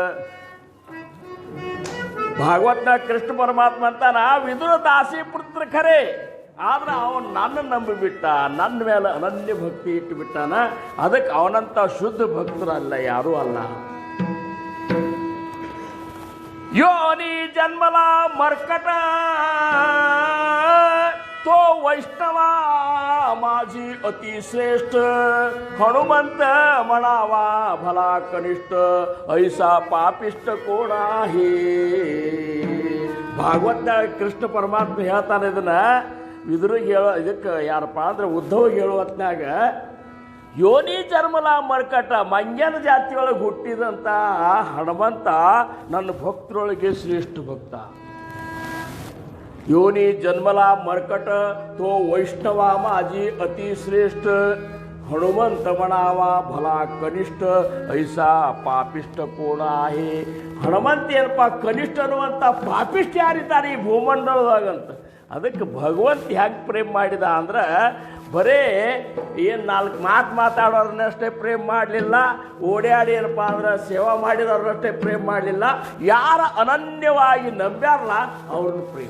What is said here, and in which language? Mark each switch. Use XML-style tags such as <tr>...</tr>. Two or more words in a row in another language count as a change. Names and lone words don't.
<kn>ಭಾಗವತ್ನ ಕೃಷ್ಣ ಪರಮಾತ್ಮ ಅಂತಾನ ವಿದುರ ದಾಸಿ ಪುತ್ರ ಖರೆ, ಆದ್ರೆ ಅವನು ನನ್ನ ನಂಬಿಬಿಟ್ಟ, ನನ್ನ ಮೇಲೆ ಅನನ್ಯ ಭಕ್ತಿ ಇಟ್ಟು ಬಿಟ್ಟಾನ. ಅದಕ್ಕೆ ಅವನಂತ ಶುದ್ಧ ಭಕ್ತರಲ್ಲ, ಯಾರೂ ಅಲ್ಲ.</kn> <mr>योनी जन्मला मर्कट तो वैष्णव माझी अति श्रेष्ठ हनुमंत म्हणावा भला कनिष्ठ ऐसा पापिष्ट कोण आहे.</mr> <kn>ಭಾಗವತ ಕೃಷ್ಣ ಪರಮಾತ್ಮ ಹೇಳ್ತಾನೆ ಇದನ್ನ ವಿದುರಿಗೆ ಹೇಳೋ, ಇದಕ್ಕೆ ಯಾರಪ್ಪ ಅಂದ್ರೆ ಉದ್ಧವಿಗೆ ಹೇಳೋ ಹೊತ್ನಾಗ,</kn> <mr>योनी जन्मला मर्कट</mr> <kn>ಮಂಗ್ಯನ ಜಾತಿಯೊಳಗೆ ಹುಟ್ಟಿದಂಥ ಹನುಮಂತ ನನ್ನ ಭಕ್ತರೊಳಗೆ ಶ್ರೇಷ್ಠ ಭಕ್ತ.</kn> <mr>योनी जन्मला मर्कट तो वैष्णव माझी अति श्रेष्ठ हनुमंत म्हणावा भला कनिष्ठ ऐसा पापिष्ट कोण आहे.</mr> <kn>ಹನುಮಂತ ಏನಪ್ಪ ಕನಿಷ್ಠ ಅನ್ನುವಂಥ ಪಾಪಿಷ್ಠ ಯಾರಿದ್ದಾರೆ ಈ ಭೂಮಂಡಲದಾಗಂತ. ಅದಕ್ಕೆ ಭಗವಂತ ಹೆಂಗೆ ಪ್ರೇಮ ಮಾಡಿದ ಅಂದ್ರೆ ಬರೇ ಏನು ನಾಲ್ಕು ಮಾತಾಡೋರನ್ನಷ್ಟೇ ಪ್ರೇಮ ಮಾಡಲಿಲ್ಲ, ಓಡಾಡಿ ಏನಪ್ಪ ಅಂದ್ರೆ ಸೇವಾ ಮಾಡಿದವ್ರನ್ನಷ್ಟೇ ಪ್ರೇಮ ಮಾಡಲಿಲ್ಲ, ಯಾರ ಅನನ್ಯವಾಗಿ ನಂಬ್ಯಾರಲ್ಲ ಅವ್ರನ್ನ ಪ್ರೇಮ.</kn>